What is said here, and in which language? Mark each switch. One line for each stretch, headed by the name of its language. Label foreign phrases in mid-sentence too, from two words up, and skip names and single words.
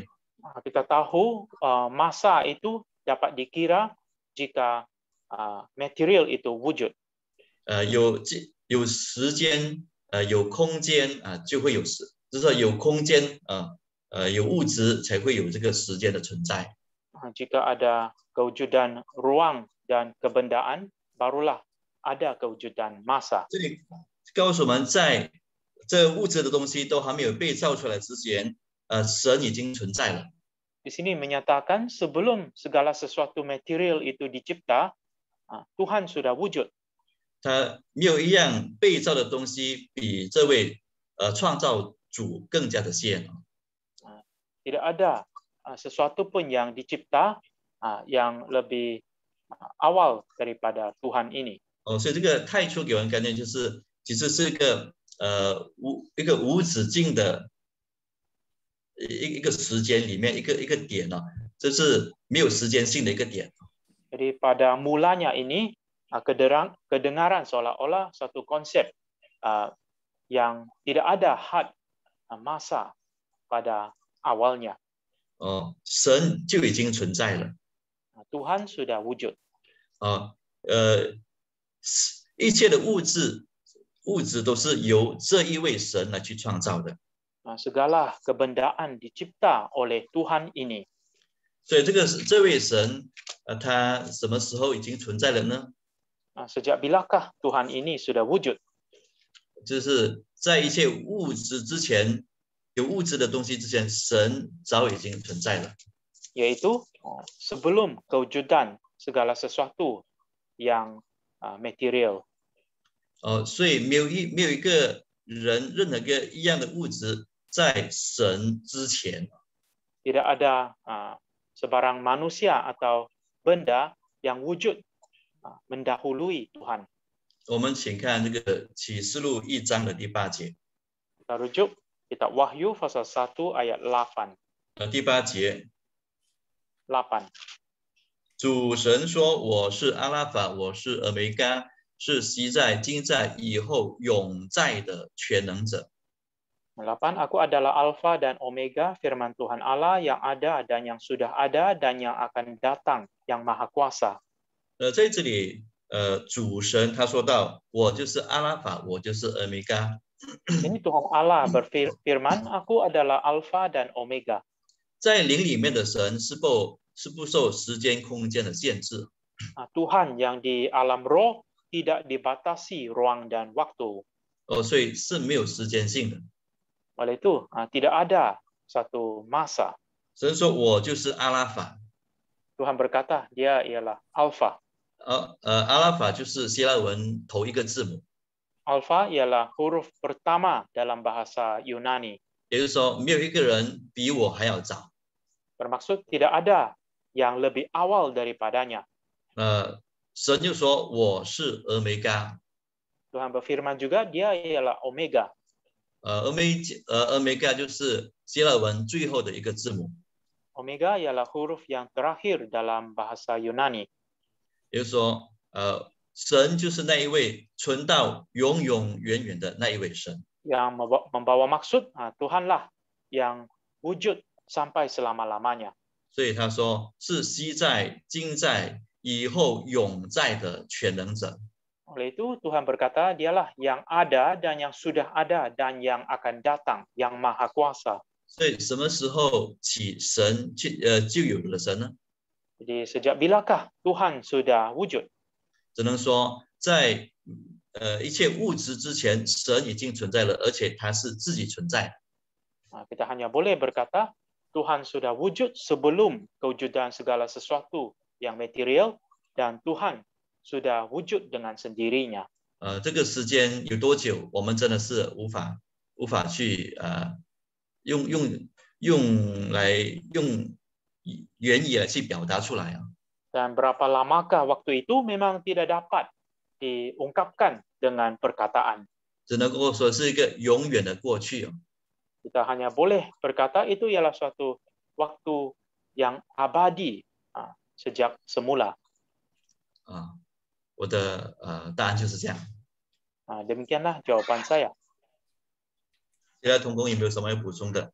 Malay: Kita tahu masa itu dapat dikira jika material itu wujud.
Chinese: 有时间有空间就会有就是说有空间有物质才会有这个时间的存在。
Malay: Jika ada kewujudan ruang dan kebendaan, barulah ada kewujudan masa.
Chinese: 这里告诉我们，在这物质的东西都还没有被造出来之前，神已经存在了。
Malay: Di sini menyatakan sebelum segala sesuatu material itu dicipta, Tuhan sudah wujud.
Chinese: 他没有一样被造的东西比这位创造主更加的先。
Malay: Tidak ada sesuatu pun yang dicipta yang lebih awal daripada Tuhan ini.
Chinese: 所以这个太初给人概念其实是一个无止境的一个时间里面一个点呢，这是没有时间性的一个点。
Malay: Jadi pada mulanya ini kedengaran seolah-olah suatu konsep yang tidak ada had masa pada awalnya.
Chinese: 神就已经存在了。
Malay: Tuhan sudah wujud.
Chinese: 一切的物质都是由这一位神来去创造的。
Malay: Segala kebendaan dicipta oleh Tuhan ini.
Chinese: 所以这位神，他什么时候已经存在了呢？
Malay: Sejak bilakah Tuhan ini sudah wujud?
Chinese: 就是在一切物质之前，有物质的东西之前，神早已经存在了。
Malay: Yaitu sebelum kewujudan segala sesuatu yang material.
Chinese: 所以没有一个人，任何一个一样的物质在神之前。
Malay: Tidak ada sebarang manusia atau benda yang wujud mendahului Tuhan.
Chinese: 我们请看这个启示录1章的第8节。
Malay: Kita rujuk kitab Wahyu pasal 1 ayat 8.
Chinese: 第8节。
Malay: 8.
Chinese: 主神说：“我是阿拉法，我是俄梅嘎，是昔在、今在、以后永在的全能者。”
Malay: 8. Aku adalah Alfa dan Omega, firman Tuhan Allah yang ada dan yang sudah ada dan yang akan datang, yang maha kuasa.
Chinese: 在这里，主神他说到：“我就是阿拉法，我就是俄梅嘎。”
Malay: Ini Tuhan Allah berfirman, Aku adalah Alfa dan Omega.
Chinese: 在灵里面的神是不受时间空间的限制。
Malay: Tuhan yang di alam roh tidak dibatasi ruang dan waktu.
Chinese: 所以是没有时间性的。
Malay: Oleh itu, tidak ada satu masa.
Chinese: 神说：“我就是阿拉法。”
Malay: Tuhan berkata, Dia ialah Alfa.
Chinese: 阿拉法就是希腊文头一个字母。
Malay: Alfa ialah huruf pertama dalam bahasa Yunani.
Chinese: 也就是说，没有一个人比我还要早。
Malay: Bermaksud tidak ada yang lebih awal daripadanya.
Chinese: 神就说：“我是俄梅嘎。”
Malay: Tuhan berfirman juga, Dia ialah Omega.
Chinese: 俄梅嘎就是希腊文最后的一个字母。
Malay: Omega ialah huruf yang terakhir dalam bahasa Yunani.
Chinese: 也就是说，神就是那一位存到永永远远的那一位神。
Malay: Yang membawa maksud, Tuhanlah yang wujud sampai selama-lamanya.
Chinese: 所以他说是昔在、今在、以后永在的全能者。
Malay: Oleh itu Tuhan berkata, Dialah yang ada dan yang sudah ada dan yang akan datang, yang maha kuasa.
Chinese: 所以什么时候起神就有了神呢？
Malay: Jadi sejak bilakah Tuhan sudah wujud?
Chinese: 只能说在一切物质之前，神已经存在了，而且他是自己存在。
Malay: Kita hanya boleh berkata Tuhan sudah wujud sebelum kewujudan segala sesuatu yang material dan Tuhan sudah wujud dengan sendirinya.
Chinese: 这个时间有多久，我们真的是无法去用言语来去表达出来啊。
Malay: Dan berapa lamakah waktu itu memang tidak dapat diungkapkan dengan perkataan.
Chinese: 只能够说是一个永远的过去啊。
Malay: Kita hanya boleh berkata itu ialah suatu waktu yang abadi sejak semula.
Chinese: 我的答案就是这样。
Malay: Demikianlah jawaban saya.
Chinese: 其他同工有没有什么要补充的？